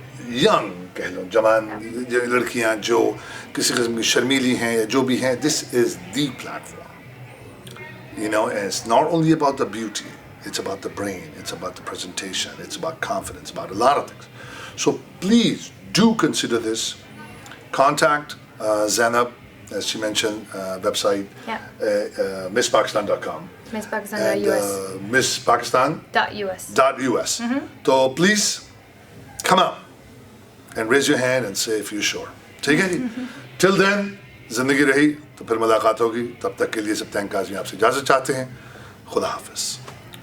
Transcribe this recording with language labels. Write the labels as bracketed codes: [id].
[hi] Young कह लो जवान लड़कियाँ जो किसी किस्म की शर्मीली हैं या जो भी हैं [en] This is the platform it's not only about the beauty, it's about the brain, it's about the presentation, it's about confidence, about a lot of things. So please do consider this. Contact Zanib, as she mentioned, website, misspakistan.com. MissPakistan.us. MissPakistan.us. So please come out and raise your hand and say if you're sure. [hi] ठीक है जी? [en] Till then, [hi] जिंदगी रही तो फिर मुलाकात होगी तब तक के लिए सबतैन काज़मी आपसे इजाज़त चाहते हैं खुदा हाफिज़